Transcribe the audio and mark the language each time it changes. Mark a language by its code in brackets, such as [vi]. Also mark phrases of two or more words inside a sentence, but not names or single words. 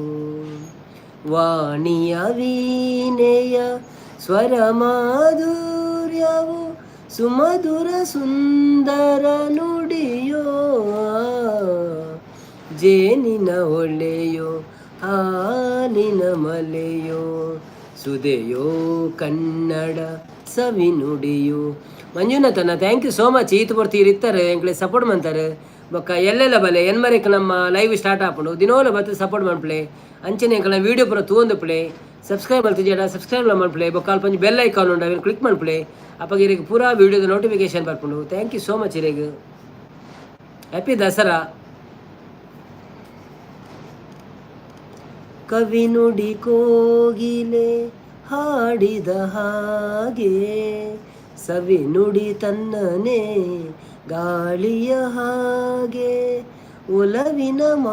[kn] ವಾಣಿಯ ವೀಣೆಯ ಸ್ವರ ಮಾಧುರ್ಯವು ಸುಮಧುರ ಸುಂದರ ನುಡಿಯೋ ಜೇನಿನ ಹೊಳೆಯೋ ಹಾಲಿನ ಮಲೆಯೋ ಸುದೆಯೋ ಕನ್ನಡ ಸವಿನುಡಿಯೋ. [en] ಮಂಜುನಾಥನ thank you so much. [tcy] ಈತ ಬರ್ತೀರಿ ಇರ್ತಾರೆ ಎಂಕ್ಲೆ ಸಪೋರ್ಟ್ ಮಾಡ್ತಾರೆ ಬೊಕ್ಕ ಎಲ್ಲೆಲ್ಲ ಬಲೆ ಎನ್ಮರೆಕ್ ನಮ್ಮ [en] live start [tcy] ಆಪುಂಡು ದಿನೋಲ ಬತ್ತು ಸಪೋರ್ಟ್ ಮಾಡ್ಪ್ಲೆ ಅಂಚನೆ ಎಂಕಲ್ನ ವೀಡಿಯೋ ಪೂರ ತೂಂದು ಪ್ಲೆ ಸಬ್ಸ್ಕ್ರೈಬ್ ಮಾಡ್ತಿದ್ದೀಡ ಸಬ್ಸ್ಕ್ರೈಬ್ ಮಾಡ್ಪ್ಲೆ ಬೊಕ್ಕ ಅಲ್ಪ [en] bell icon [tcy] ಉಂಡು ಅವೇನು ಕ್ಲಿಕ್ ಮಾಡ್ಪ್ಲೆ ಅಪ್ಪಾಗ ಇರಿಗೆ ಪೂರಾ ವೀಡಿಯೋದ ನೋಟಿಫಿಕೇಶನ್ ಬರ್ಪುಂಡು. [en] thank you so much ಇರಿಗೆ. happy Dasara. [kn] ಕವಿ ನುಡಿ ಕೋಗಿಲೆ ಹಾಡಿದ ಹಾಗೆ ಸವಿ ನುಡಿ ತನ್ನನೆ ಗಾಳಿಯ ಹಾಗೆ ಒಲವಿನ